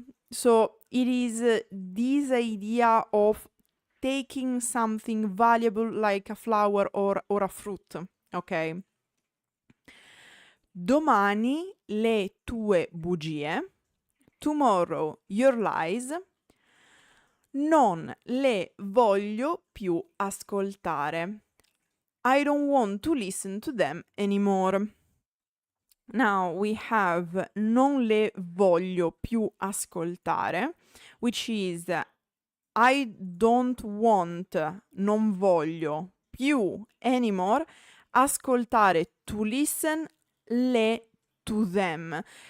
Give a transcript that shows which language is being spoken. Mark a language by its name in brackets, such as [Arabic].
[English] So it is this idea of taking something valuable like a flower or a fruit, ok? [Italian] Domani le tue bugie, [English] tomorrow your lies, [Italian] non le voglio più ascoltare. [English] I don't want to listen to them anymore. Now we have [Italian] non le voglio più ascoltare, [English] which is I don't want, non voglio più anymore, ascoltare, to listen, le, to them.